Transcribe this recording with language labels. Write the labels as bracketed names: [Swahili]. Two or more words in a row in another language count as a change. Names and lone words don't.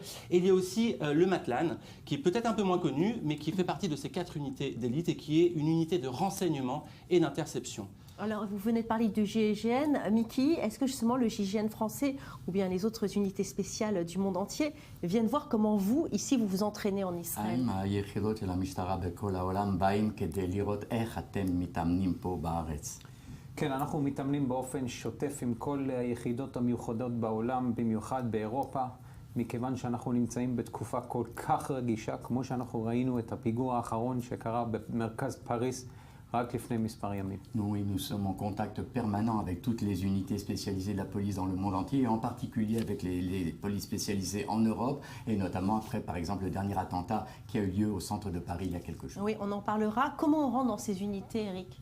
[French] Et il y a aussi le MATLAN, qui est peut-être un peu moins connu, mais qui fait partie de ces 4 unités d'élite et qui est une unité de renseignement et d'interception. Alors, vous venez de parler du GIGN. Miki, est-ce que justement le GIGN français ou bien les autres unités spéciales du monde entier viennent voir comment vous, ici, vous vous entraînez en Israël? [Hebrew] כן, אנחנו מתאמנים באופן שוטף עם כל היחידות המיוחדות בעולם, במיוחד באירופה, מכיוון שאנחנו נמצאים בתקופה כל כך רגישה, כמו שאנחנו ראינו את הפיגוע האחרון שקרה במרכז פריז, [French] Nous sommes en contact permanent avec toutes les unités spécialisées de la police dans le monde entier, et en particulier avec les polices spécialisées en Europe, et notamment après, par exemple, le dernier attentat qui a eu lieu au centre de Paris il y a quelques jours. Oui, on en parlera. Comment on rentre dans ces unités, Eric?